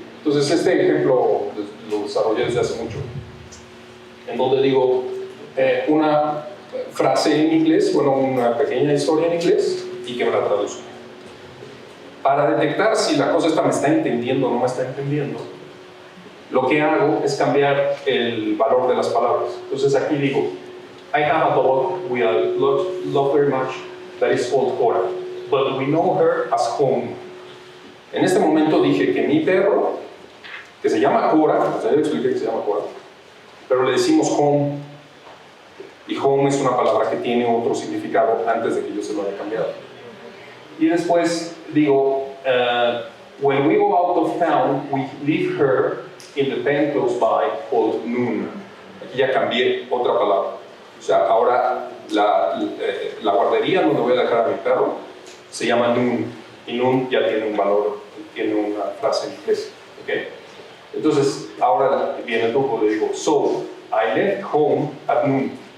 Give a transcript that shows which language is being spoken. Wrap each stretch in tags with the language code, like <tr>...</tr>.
<es>Entonces, este ejemplo lo desarrollé desde hace mucho, en donde digo una frase en inglés, bueno, una pequeña historia en inglés, y que me la traduzca. Para detectar si la cosa esta me está entendiendo o no me está entendiendo, lo que hago es cambiar el valor de las palabras. Entonces aquí digo,</es> <en>I have a dog we love very much that is called Cora, but we know her as Home.</en> <es>En este momento dije que mi perro, que se llama Cora, o sea, yo expliqué que se llama Cora, pero le decimos Home, y Home es una palabra que tiene otro significado antes de que yo se lo haya cambiado. Y después digo,</es> <en>when we go out of town, we leave her in the pen close by called Noon.</en> <es>Aquí ya cambié otra palabra. O sea, ahora la guardería donde voy a dejar a mi perro se llama Noon. Y Noon ya tiene un valor, tiene una frase en inglés. ¿Okay? Entonces, ahora viene el truco, le digo,</es> <en>so, I left home at noon.</en>